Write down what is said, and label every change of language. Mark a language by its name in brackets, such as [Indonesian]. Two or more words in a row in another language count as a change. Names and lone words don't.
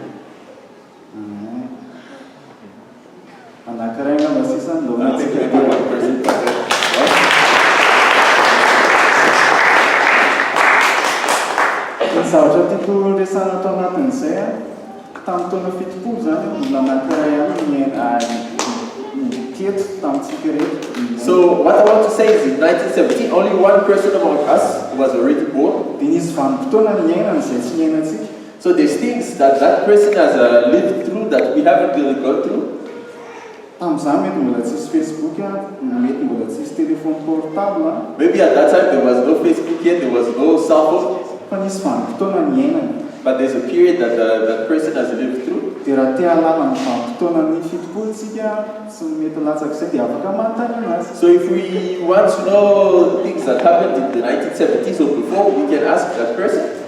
[Malagasy] Zavatra tiako resana tao anatin'izay tamin'ny taona 70 zany mbola anankiray teto tamintsika rehetra. [English] So what I want to say is in 1970 only one person among us was already born. [Malagasy] Dia nisy vanim-potoana niainana izay tsy niainantsika. [English] So there's things that person has lived through that we haven't really gone through. [Malagasy] Tamin'izany mety mbola tsisy Facebook mety mbola tsisy [French] téléphone portable. [English] Maybe at that time there was no Facebook yet, there was no cell phone. But there's a period that that person has lived through. So if we want to know things that happened in the 1970s or before, we can ask that person.